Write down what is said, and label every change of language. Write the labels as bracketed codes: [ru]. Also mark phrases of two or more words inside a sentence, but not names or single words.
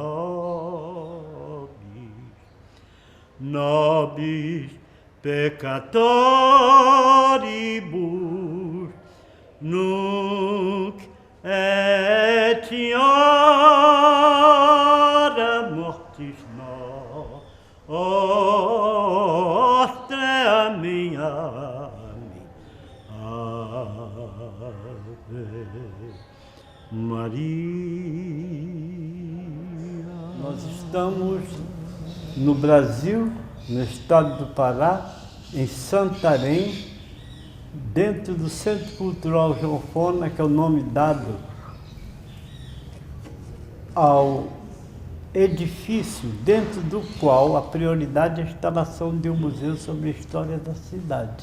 [la] nobis peccatoribus, nunc et in hora mortis nostre. [pt] Amém. Amém. Ave Maria. Nós estamos no Brasil, no estado do Pará, em Santarém, dentro do Centro Cultural Geofona, que é o nome dado ao edifício dentro do qual a prioridade é a instalação de um museu sobre a história da cidade.